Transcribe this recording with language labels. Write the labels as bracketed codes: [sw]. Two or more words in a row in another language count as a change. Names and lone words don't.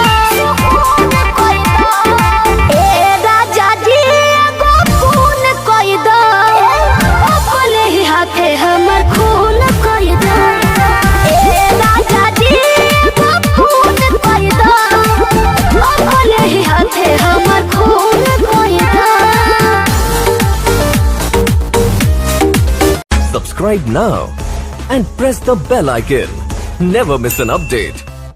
[bho] ए राजा जी एगो खून कोई दो अपने ही हाथे हमर खून कोई दो ए राजा जी एगो खून कोई दो अपने ही हाथे हमर खून कोई दो [en] Subscribe now and press the bell icon. Never miss an update.